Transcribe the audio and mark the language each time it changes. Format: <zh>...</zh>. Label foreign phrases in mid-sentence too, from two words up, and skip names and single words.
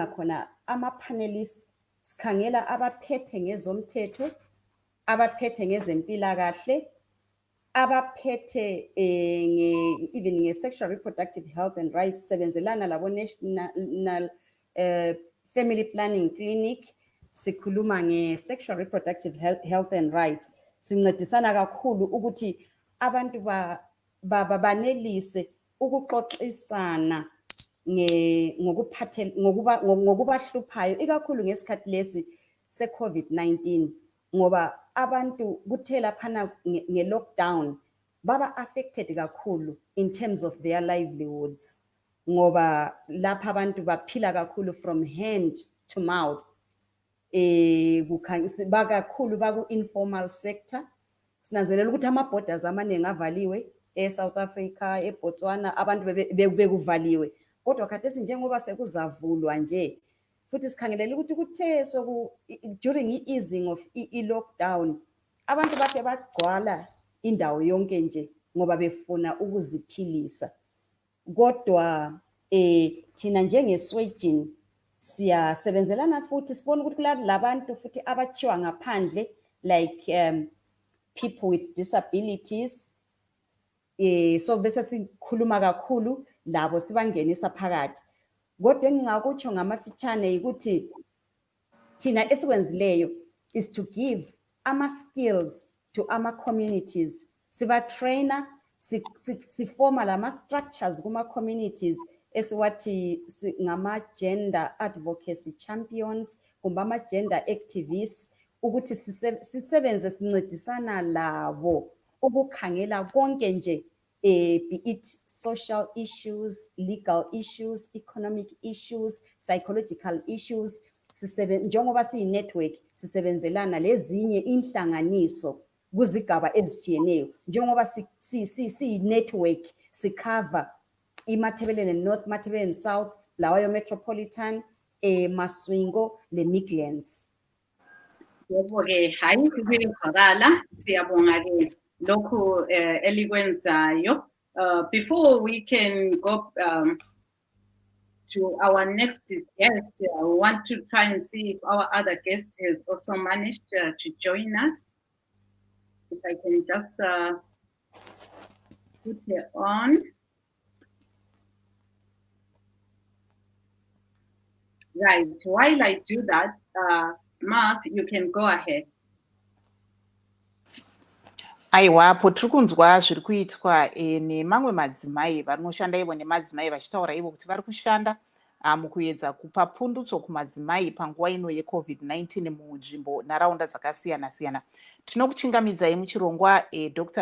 <nd>khona ama-panelists sikhangela abaphethe ngezomthetho, abaphethe ngezempilakahle, abaphethe even nge-</nd> <en>sexual reproductive health and rights</en> <nd>sebenzelana labo National Family Planning Clinic sikhuluma nge-</nd> <en>sexual reproductive health and rights</en> <nd>sincedisana kakhulu ukuthi abantu banelise ukuxoxisana ngokubahluphayo ikakhulu ngesikhathi lesi se-COVID-19 ngoba abantu kuthela phana nge-lockdown baba affected kakhulu</nd> <en>in terms of their livelihoods</en> <nd>ngoba lapha abantu baphila kakhulu</nd> <en>from hand to mouth</en> <nd>bakakhulu baku-</nd> <en>informal sector</en> <nd>sinanzelela ukuthi ama-borders amaningi avaliwe e-South Africa, eBotswana abantu bekuvaliwe kodwa khathesi njengoba sekuzavulwa nje futhi sikhangelela ukuthi kuthe</nd> <en>during i-easing of i-lockdown</en> <nd>abantu bathe bagcwala indawo yonke nje ngoba befuna ukuziphilisa kodwa thina njengeswejini siyasebenzelana futhi sibona ukuthi labantu futhi abachiwa ngaphandle</nd> <en>like people with disabilities</en> <nd>so bese sikhuluma kakhulu labo sibangenisa phakathi kodwa engingakutsho ngamafitshane ukuthi thina esikwenzileyo</nd> <en>is to give ama-skills to ama-communities</en> <nd>siba-trainer sifoma lama-structures kuma-communities esiwathi ngama-</nd> <en>gender advocacy champions</en> <nd>kumbe ama-</nd> <en>gender activists</en> <nd>ukuthi sisebenze sincedisana labo ukukhangela konke nje</nd> <en>be it social issues, legal issues, economic issues, psychological issues</en> <nd>njengoba siyi-network sisebenzelana lezinye inhlanganiso kuzigaba ezijiyeneyo njengoba siyi-network sikhava iMatabeleland North, Matabeleland South, lawayo Metropolitan, Maswingo, le Midlands. Yebo-ke hayi kuyezwakala siyabonga-ke lokhu elikwenzayo.</nd> <en>Before we can go to our next guest, I want to try and see if our other guest has also managed to join us. If I can just put her on. Right, while I do that, Mark, you can go ahead.</en> <sn>Aiwa, apo tiri kunzwa zviri kuitwa nemamwe madzimai vanoshanda ivo nemadzimai vachitaura ivo kuti vari kushanda mukuedza kupa pundutso kumadzimai panguva ino yeCovid-19 munzvimbo nharaunda dzakasiyana siyana. Tinokuchingamidzai muchirongwa Dr.</sn>